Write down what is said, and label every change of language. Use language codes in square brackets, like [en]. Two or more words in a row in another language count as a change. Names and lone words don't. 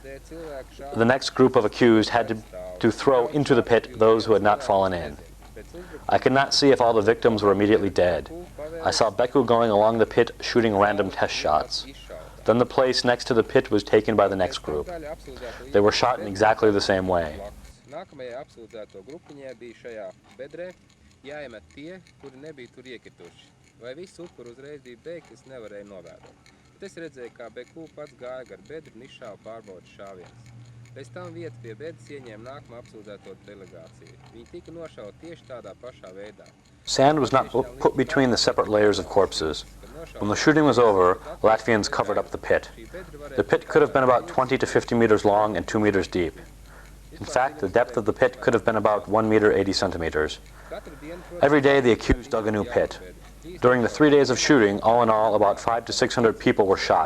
[en] The next group of accused had to throw into the pit those who had not fallen in. I could not see if all the victims were immediately dead. I saw Beku going along the pit shooting random test shots. Then the place next to the pit was taken by the next group. They were shot in exactly the same way. [lv] Es redzēju, kā Beku pats gāja gar bedru un izšāva pārbaudas šāvienus. Pēc tam vietu pie bedres ieņēma nākamā apsūdzēto delegāciju. Viņi tika nošauti tieši tādā pašā veidā. [en] Sand was not put between the separate layers of corpses. When the shooting was over, Latvians covered up the pit. The pit could have been about 20 to 50 meters long and 2 meters deep. In fact, the depth of the pit could have been about 1 meter 80 centimeters. Every day the accused dug a new pit. During the 3 days of shooting, all in all, about 500 to 600 people were shot.